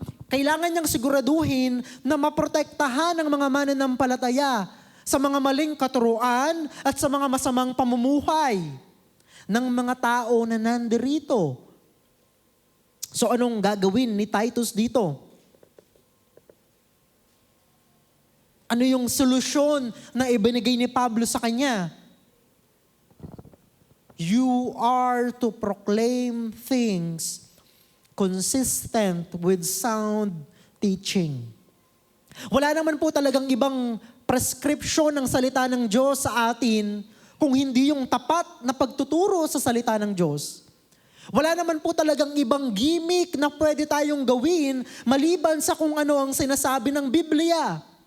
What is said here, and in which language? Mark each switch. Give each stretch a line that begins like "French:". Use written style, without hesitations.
Filipino: Kailangan niyang siguraduhin na maprotektahan ang mga mananampalataya sa mga maling katuruan at sa mga masamang pamumuhay ng mga tao na nandirito. So anong gagawin ni Titus dito? Ano yung solusyon na ibinigay ni Pablo sa kanya?
English: You are to proclaim things consistent with sound teaching.
Filipino: Wala naman po talagang ibang prescription ng salita ng Diyos sa atin kung hindi yung tapat na pagtuturo sa salita ng Diyos. Wala naman po talagang ibang gimmick na pwede tayong gawin maliban sa kung ano ang sinasabi ng Biblia.